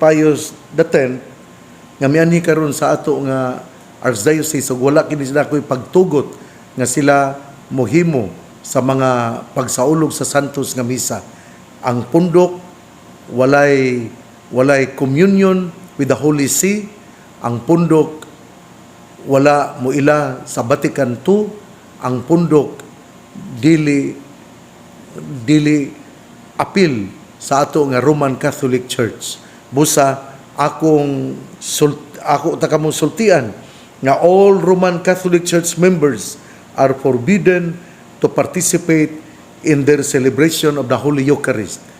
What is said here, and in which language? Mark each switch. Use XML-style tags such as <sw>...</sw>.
<ceb>Pius X nga mianhi karon sa ato nga Archdiocese, ug wala kini sila ko'y pagtugot nga sila mohimo sa mga pagsaulog sa santos nga misa. Ang pundok walay</ceb> <en>communion with the Holy See.</en> <ceb>Ang pundok wala mo ila sa Vatican II. Ang pundok dili apil sa ato nga Roman Catholic Church. Busa ako takamong sultian nga</ceb> <en>all Roman Catholic Church members are forbidden to participate in their celebration of the Holy Eucharist.</en>